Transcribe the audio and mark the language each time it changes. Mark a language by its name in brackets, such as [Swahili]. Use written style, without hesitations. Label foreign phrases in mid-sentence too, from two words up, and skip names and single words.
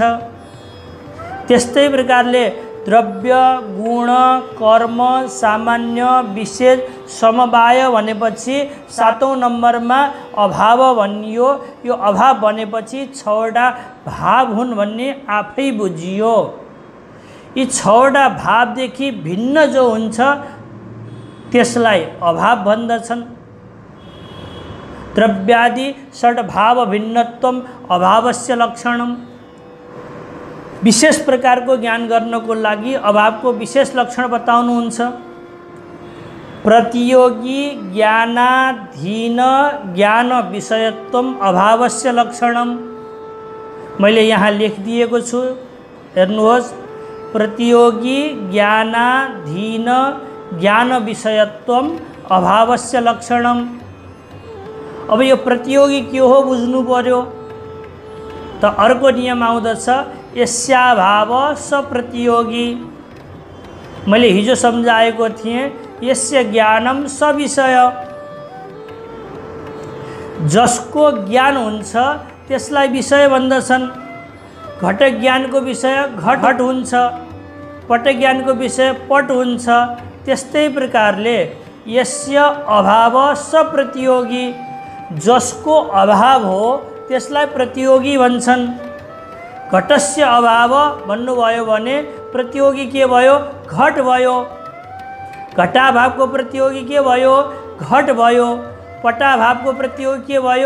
[Nepali] त्यस्तै प्रकारले द्रव्य, गुण, कर्म, सामान्य, विशेष, समवाय भनेपछि सातौं नम्बरमा अभाव भनियो। यो अभाव भनेपछि छवटा भाव हुन् भन्ने आफै बुझियो। यी छवटा भावदेखि भिन्न जो हुन्छ त्यसलाई अभाव भन्दछन्। [Sanskrit] द्रव्यादि षड्भाव भिन्नत्वम अभावस्य लक्षणम। [Nepali] विशेष प्रकारको ज्ञान गर्नको लागि अभावको विशेष लक्षण बताउनुहुन्छ। [Sanskrit] प्रतियोगी ज्ञानाधीन ज्ञान विषयत्वम अभावस्य लक्षणम। [Nepali] मैले यहाँ लेखिदिएको छु, हेर्नुहोस्। [Sanskrit] प्रतियोगी ज्ञानाधीन ज्ञान विषयत्वम अभावस्य लक्षणम। [Nepali] अब यो प्रतियोगी के हो बुझ्नु पर्यो। त अर्को नियम आउँदछ [Sanskrit] यस्याभाव सप्रतियोगी। [Nepali] मैले हिजो सम्झाएको थिएँ [Sanskrit] यस्य ज्ञानम सविषय। [Nepali] जसको ज्ञान हुन्छ त्यसलाई विषय भन्दछन्। घट ज्ञानको विषय घट हुन्छ, पट ज्ञानको विषय पट हुन्छ, त्यस्तै प्रकारले [Sanskrit] यस्य अभाव स प्रतियोगी, [Nepali] जसको अभाव हो त्यसलाई प्रतियोगी भन्छन्। [Sanskrit] घटस्य अभाव [Nepali] भन्नुभयो भने प्रतियोगी के भयो? घट भयो। घटाभावको प्रतियोगी के भयो? घट भयो। पटाभावको प्रतियोगी के भयो?